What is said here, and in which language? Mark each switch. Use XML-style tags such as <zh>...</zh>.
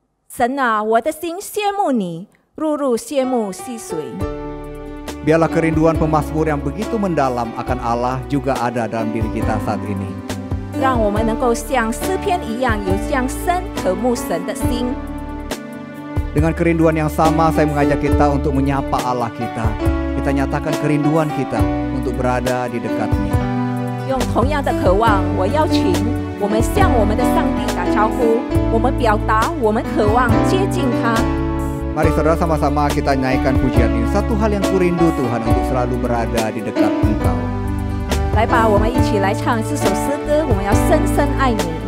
<zh>神啊，我的心羡慕你，入入羡慕溪水。</zh> <id>Biarlah kerinduan pemazmur yang begitu mendalam akan Allah juga ada dalam diri kita saat ini.</id> <zh>让我们能够像诗篇一样，有这样深渴慕神的心。</zh> <id>Dengan kerinduan yang sama, saya mengajak kita untuk menyapa Allah kita. Kita nyatakan kerinduan kita untuk berada di dekatnya.</id> <zh>用同样的渴望，我邀请我们向我们的上帝打招呼，我们表达我们渴望接近他。</zh> <id>Mari saudara sama-sama kita naikkan pujian ini. Satu hal yang kurindu Tuhan untuk selalu berada di dekat Engkau.</id> <zh>来吧，我们一起来唱这首诗歌，我们要深深爱你。</zh>